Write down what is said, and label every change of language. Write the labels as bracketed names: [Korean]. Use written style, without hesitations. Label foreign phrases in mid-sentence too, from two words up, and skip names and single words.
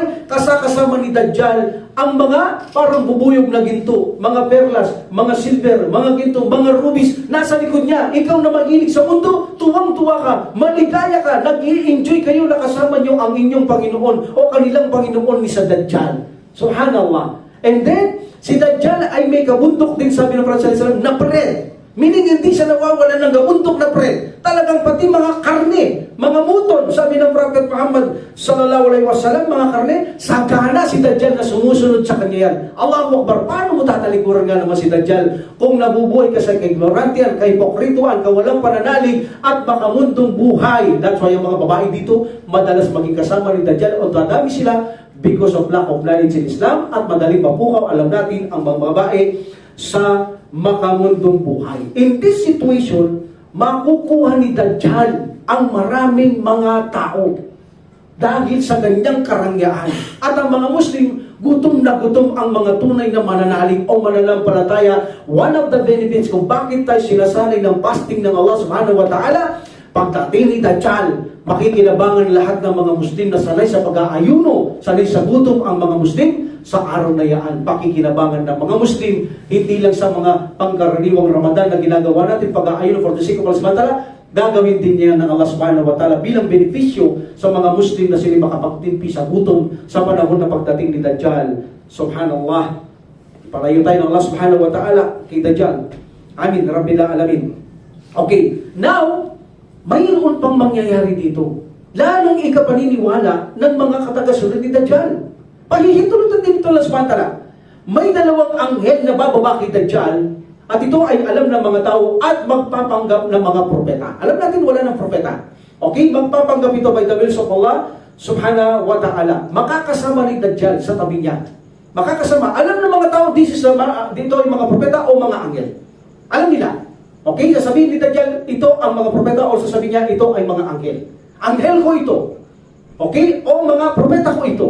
[Filipino] Kasama ni Dajjal ang mga parang bubuyog na ginto, mga perlas, mga silver, mga ginto, mga rubies, nasa likod niya. Ikaw na mahilig sa mundo, tuwang-tuwa ka, maligaya ka, nag-i-enjoy kayo na kasama niyo ang inyong Panginoon o kanilang Panginoon ni sa Dajjal. [English] Subhanallah. And then, [Filipino] si Dajjal ay may kabundok din, sabi ng Prophet [Arabic] صلى الله عليه وسلم, [Filipino] na bread. Meaning, hindi siya nawawala ng gabundok na bread. Talagang pati mga karne, mga muton, sabi ng Prophet Muhammad [Arabic] صلى الله عليه وسلم, [Filipino] mga karne, sagana si Dajjal na sumusunod sa kanya yan. [Arabic] الله أكبر, [Filipino] paano mo tatalikuran nga naman si Dajjal kung nabubuhay ka sa ignorantian, kahipokrituan, kawalang pananalig, at makamundong buhay? [English] That's why [Filipino] yung mga babae dito, madalas maging kasama ni Dajjal o dadami sila [English] because of lack of knowledge in Islam [Filipino] at madaling mapukaw. Alam natin ang mga babae sa makamundong buhay. [English] In this situation, [Filipino] makukuha ni Dajjal ang maraming mga tao dahil sa ganyang karangyaan. At ang mga Muslim, gutom na gutom ang mga tunay na mananalig o mananampalataya. [English] One of the benefits [Filipino] kung bakit tayo sinasanay ng fasting ng [Arabic] الله سبحانه وتعالى, [Filipino] pagdating ni Dajjal, makikinabangan lahat ng mga Muslim na sanay sa pag-aayuno, sanay sa gutom ang mga Muslim. Sa araw na yan, pakikinabangan ng mga Muslim, hindi lang sa mga pangkaraniwang Ramadan na ginagawa natin, pag-aayuno [English] for the sake of [Arabic] الله سبحانه وتعالى, [Filipino] gagawin din niya ng [Arabic] الله سبحانه وتعالى [Filipino] bilang benepisyo sa mga Muslim na sila makapagtimpi sa gutom sa panahon na pagdating ni Dajjal. Subhanallah. Palayo tayo ng [Arabic] الله سبحانه وتعالى [Filipino] kay Dajjal. Amin. [Arabic] رب العالمين. [Filipino] Okay. Now, mayroon pang mangyayari dito. Lalong ikapaniniwala ng mga katagasunod ni Dajjal. Pahihintulutan din ito [Arabic] الله سبحانه وتعالى. [Filipino] May dalawang anghel na bababa kay Dajjal at ito ay alam ng mga tao at magpapanggap ng mga propeta. Alam natin wala ng propeta. Okay? Magpapanggap ito [English] by the will of [Arabic] الله سبحانه وتعالى. [Filipino] Makakasama ni Dajjal sa tabi niya. Makakasama. Alam ng mga tao dito ay mga propeta o mga anghel. Alam nila. Okay? Sasabihin ni Dajjal, ito ang mga propeta o sasabihin niya, ito ay mga anghel. Anghel ko ito. Okay? O mga propeta ko ito.